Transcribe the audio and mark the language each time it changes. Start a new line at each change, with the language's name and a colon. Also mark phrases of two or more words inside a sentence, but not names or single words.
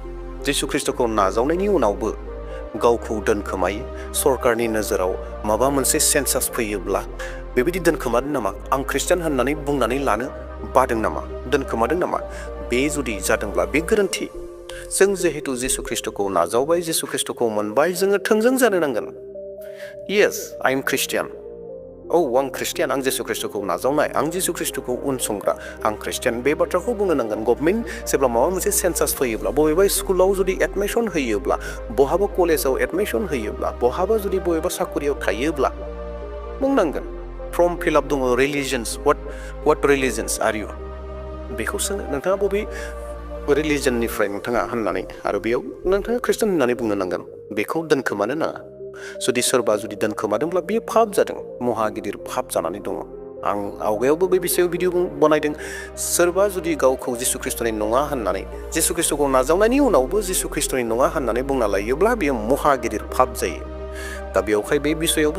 Bodo: जिसु ख्रिस्ट'खौ नाजावनायनि उनावबो गावखौ दोनखोमायो सरकारनि नोजोराव माबा मोनसे सेन्सास फैयोब्ला बेबायदि दोनखोमादों नामा आं ख्रिस्टियान होननानै बुंनानै लानो बादों नामा दोनखोमादों नामा बे जुदि जादोंब्ला बे गोरोन्थि जों जिहेतु जिसु ख्रिस्टखौ नाजावबाय जिसु ख्रिस्टखौ मोनबाय जोङो थोंजों जानो नांगोन
English: yes I am Christian
Bodo: आं ख्रिस्टियान आं जिसु ख्रिस्टखौ नाजावनाय आं जिसु ख्रिस्टखौ उनसंग्रा आं ख्रिस्टियान बे बाथ्राखौ बुंनो नांगोन गभर्नमेन्ट जेब्ला माबा मोनसे सेन्सास फैयोब्ला बबेबा स्कुलाव जुदि एडमिसन होयोब्ला बहाबा कलेजाव एडमिसन होयोब्ला बहाबा जुदि बबेबा साखरियाव थायोब्ला बुंनांगोन
English: form fill up
Bodo: दङ रिलिजन्स
English: what religions are you
Bodo: बेखौ सोङो नोंथाङा बबे रिलिजननिफ्राय नोंथाङा होननानै आरो बेयाव नोंथाङा ख्रिस्टियान होननानै बुंनो नांगोन बेखौ दोनखोमानो नाङा जुदि सोरबा जुदि दोनखोमादोंब्ला बेयो पाप जादों महा गिदिर पाप जानानै दङ आं आवगायावबो बे बिषयाव भिडिअ बनायदों सोरबा जुदि गावखौ जिसु ख्रिस्टनि नङा होननानै जिसु ख्रिस्टखौ नाजावनायनि उनावबो जिसु ख्रिस्टनि नङा होननानै बुंना लायोब्ला बेयो महा गिदिर पाप जायो दा बेवहाय बे बिषयावबो